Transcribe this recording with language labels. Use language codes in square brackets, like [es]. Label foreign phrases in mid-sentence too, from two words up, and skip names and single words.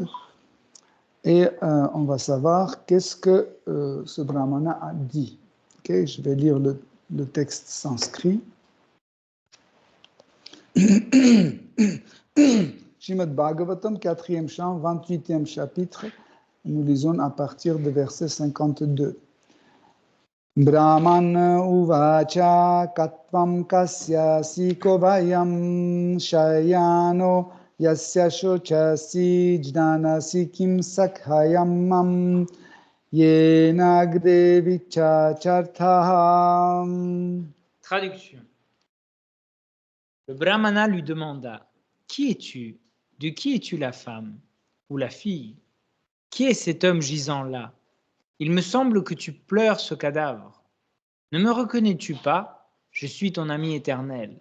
[fr] Et on va savoir qu'est-ce que ce brahmana a dit. Okay, je vais lire le texte sanskrit. Shrimad Bhagavatam, 4e chant, 28e chapitre. Nous lisons à partir du verset 52. [sa] ब्राह्मण उवाच कत्वम् कस्य सिकोवयम् शयानो यस्य शोचसि ज्ञानसि किम् सखायम् येनाग्रे विचचर्थहम्. [fr] Traduction. Le brahmana lui demanda: Qui es-tu? De qui es-tu la femme ou la fille? Qui est cet homme gisant là? Il me semble que tu pleures ce cadavre. Ne me reconnais-tu pas? Je suis ton ami éternel.